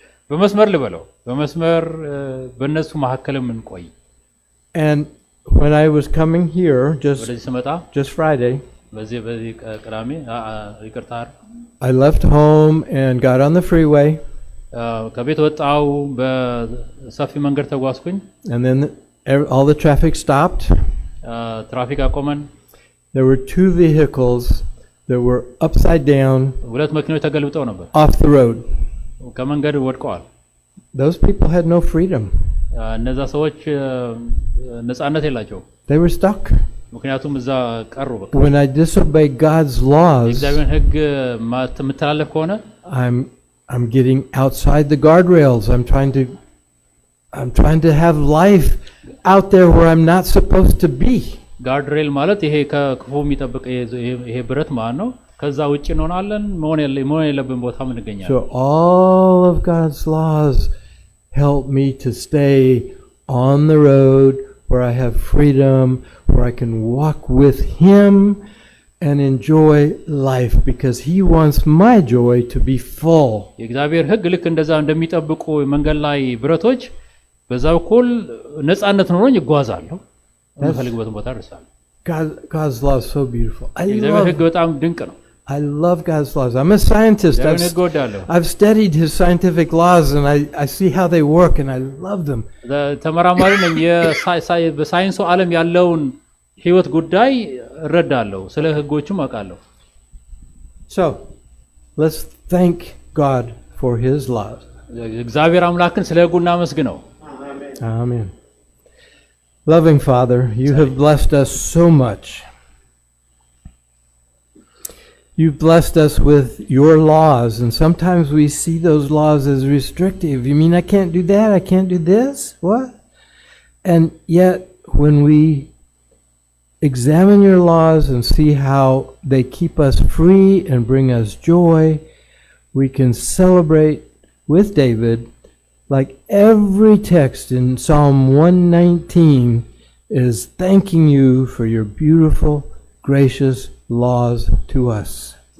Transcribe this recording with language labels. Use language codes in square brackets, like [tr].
[am] በመስመር ልበለው በመስመር በእነሱ መሐከልም እንቆይ [en] And when I was coming here just Friday, [am] ቅዳሜ ይቅርታ [en] I left home and got on the freeway. [am] ከቤት ወጣው በሰፊ መንገድ ተጓዝኩኝ [en] And then all the traffic stopped. [am] ትራፊክ አቆመን. [en] There were two vehicles that were upside down. [am] ሁለት መኪኖች ተገልብጠው ነበር. [en] Off the road. [am] ከመንገድ ወድቀዋል. [en] Those people had no freedom. [am] እነዛ ሰዎች ነፃነት የላቸውም. [en] They were stuck. [am] ምክንያቱም እዛ ቀሩ በቃ. [en] When I disobey God's laws, [am] የእግዚአብሔርን ሕግ የምትተላለፍ ከሆነ [en] I'm getting outside the guardrails. I'm trying to have life out there where I'm not supposed to be. [am] ጋርድሬል ማለት ይሄ ከክፉ የሚጠብቅ ይሄ ብረት ማለት ነው ከዛ ውጪ እንሆናለን መሆን የለብን ቦታ ምን እንገኛለን [en] So all of God's laws help me to stay on the road where I have freedom, where I can walk with him and enjoy life because he wants my joy to be full. [am] የእግዚአብሔር ሕግ ልክ እንደዛ እንደሚጠብቁ መንገድ ላይ ብረቶች በዛው ኩል ነፃነት ኖሮኝ ይጓዛለሁ በፈልግበት ቦታ ደርሳለሁ [en] God's law is so beautiful. [am] የእግዚአብሔር ሕግ በጣም ድንቅ ነው [en] I love God's laws. I'm a scientist. I've studied his scientific laws and I see how they work and I love them. [am] ተመራማሪ ነኝ በሳይንሱ ዓለም ያለውን ህይወት ጉዳይ እረዳለሁ ስለ ህጎቹም አውቃለሁ [en] So let's thank God for his laws. [am] እግዚአብሔር አምላክን ስለ ህጉ እናመስግነው [en] Amen. Loving Father, you have blessed us so much. You've blessed us with your laws, and sometimes we see those laws as restrictive. You mean I can't do that? I can't do this? What? And yet, when we examine your laws and see how they keep us free and bring us joy, we can celebrate with David, like every text in Psalm 119 is thanking you for your beautiful, gracious laws to us.